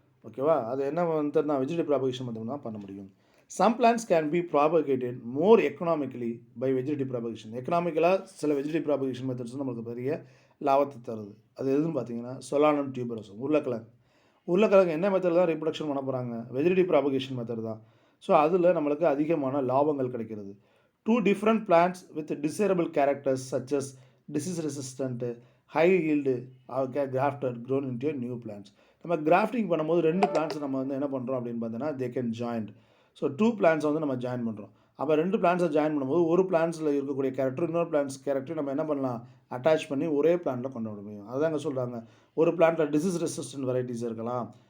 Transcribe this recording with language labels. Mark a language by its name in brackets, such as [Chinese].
[Tamil] ஓகேவா, அது என்ன மெத்தட்னா வெஜிடேட்டிவ் ப்ராபகேஷன் மெத்தட் தான் பண்ண முடியும். [English] Some plants can be propagated more economically by vegetative propagation. [Tamil] எக்கனாமிக்கலாக சில வெஜிடேட்டிவ் ப்ராபகேஷன் மெத்தட்ஸ் நம்மளுக்கு பெரிய லாபத்தை தருது. அது எதுன்னு பார்த்தீங்கன்னா சொலானம் டியூபரோசம், உருளைக்கிழங்கு என்ன மெத்தட் தான் ரீப்ரொடக்ஷன் பண்ண போகிறாங்க, வெஜிடேட்டிவ் ப்ராபகேஷன் மெத்தட் தான். ஸோ அதில் நம்மளுக்கு அதிகமான லாபங்கள் கிடைக்கிறது. [English] 2 different plants with desirable characters such as disease resistant, high yield are grafted grown into new plants. [Tamil] நம்ம கிராஃப்டிங் பண்ணும்போது 2 பிளான்ட்ஸ் நம்ம வந்து என்ன பண்ணுறோம் அப்படின்னு பார்த்தீங்கன்னா [English] They can joint. [Tamil] So 2 plants வந்து நம்ம ஜாயின் பண்ணுறோம். அப்போ 2 பிளான்ட்ஸை ஜாயின் பண்ணும்போது ஒரு பிளான்ட்ஸில் இருக்கக்கூடிய கேரக்டர் இன்னொரு பிளான்ட்ஸ் கேரக்டர் நம்ம என்ன பண்ணலாம், அட்டாச் பண்ணி ஒரே பிளான்ட்டில் கொண்டு வர முடியும். அதுதாங்க சொல்கிறாங்க, ஒரு பிளான்ட்டில் டிசீஸ் ரெசிஸ்டன்ட் வெரைட்டிஸ் இருக்கலாம்.